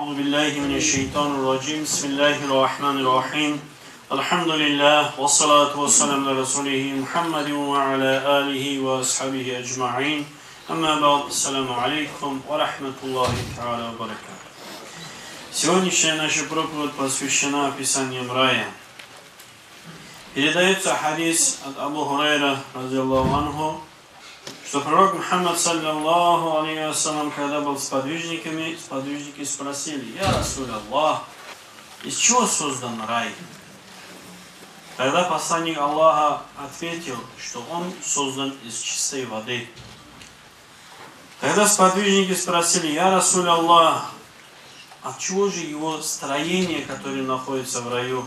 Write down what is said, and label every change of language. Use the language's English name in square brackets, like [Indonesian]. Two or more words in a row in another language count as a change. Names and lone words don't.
[Arabic] بالله من الشيطان الرجيم بسم الله الرحمن الرحيم الحمد لله والصلاة والسلام على رسوله محمد وعلى آله وأصحابه أجمعين أما بعد السلام عليكم ورحمة الله تعالى وبركاته. [Russian] Сегодняшняя наша проповедь посвящена описаниям рая. Передается хадис от Абу Хурайра, [Arabic] رضي الله عنه, [Russian] что пророк Мухаммад, [Arabic] صلى الله عليه وسلم, [Russian] когда был с подвижниками, сподвижники спросили: [Arabic] «يا رسول الله, [Russian] из чего создан рай?» Тогда посланник Аллаха ответил, что он создан из чистой воды. Тогда сподвижники спросили: [Arabic] «يا رسول الله, [Russian] от чего же его строение, которое находится в раю?»